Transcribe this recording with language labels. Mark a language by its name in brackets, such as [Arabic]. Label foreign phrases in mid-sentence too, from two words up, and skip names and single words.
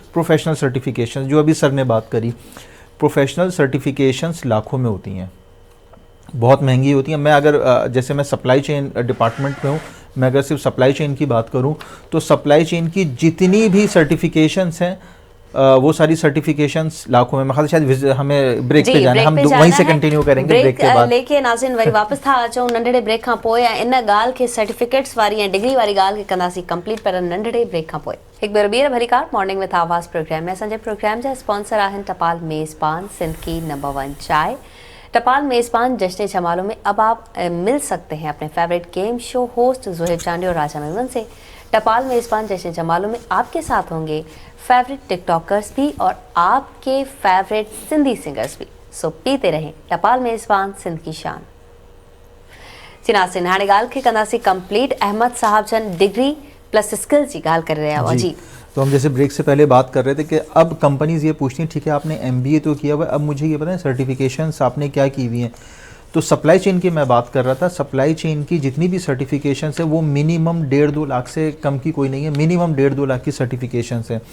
[English] professional certifications [Urdu] جو ابھی سر نے بات کری, [English] professional certifications [Urdu] لاکھوں میں ہوتی ہیں، بہت مہنگی ہوتی ہیں. میں اگر جیسے میں [English] supply chain department [Urdu] میں ہوں، میں اگر صرف [English] supply chain [Urdu] کی بات کروں تو [English] supply chain [Urdu] کی جتنی بھی سرٹیفیکیشنز ہیں وہ ساری سرٹیفیکیشنز لاکھوں میں. میں شاید ہمیں بریک پہ جانا ہے، ہم وہیں سے کنٹینیو کریں گے بریک کے بعد. [Sindhi] लेके नाज़रीन वरी वापस था अचूं नंढड़े ब्रेक खां पोइ इन ॻाल्हि खे सर्टिफिकेट्स वारी ऐं डिग्री वारी ॻाल्हि खे कंदासीं कंप्लीट पर नंढड़े ब्रेक खां पोइ। हिकु बार ॿीहर भरीकार मॉर्निंग विथ आवाज़ प्रोग्राम में असांजे प्रोग्राम जा स्पॉन्सर आहिनि टपाल मेज़बान, [Urdu] سندھ کی نمبر 1 چائے. ٹپال میزبان جشن جمالوں میں اب آپ مل سکتے ہیں اپنے [English] favourite game show host [Urdu] ذوہیب چانڈی اور راجہ میمن سے. ٹپال میزبان جشن جمالوں میں آپ کے ساتھ ہوں گے [English] favourite TikTokers [Urdu] بھی اور آپ کے [English] favourite Sindhi singers [Urdu] بھی. سو پیتے رہیں ٹپال میزبان، سندھ کی شان. [Sindhi] चिनासिन हाणे ॻाल्हि खे कंदासीं कंप्लीट। अहमद साहब जन डिग्री प्लस स्किल्स जी ॻाल्हि करे रहिया हुआ जी। [Urdu] تو ہم جیسے بریک سے پہلے بات کر رہے تھے کہ اب کمپنیز یہ پوچھتی ہیں ٹھیک ہے آپ نے ایم بی اے تو کیا ہوا ہے، اب مجھے یہ بتائیں سرٹیفیکیشنز آپ نے کیا کی ہوئی ہیں. تو [English] supply chain [Urdu] کی میں بات کر رہا تھا, [English] supply chain [Urdu] کی جتنی بھی سرٹیفیکیشنز ہے وہ منیمم 1.5-2 لاکھ سے کم کی کوئی نہیں ہے، منیمم 1.5-2 لاکھ کی سرٹیفیکیشنز ہے.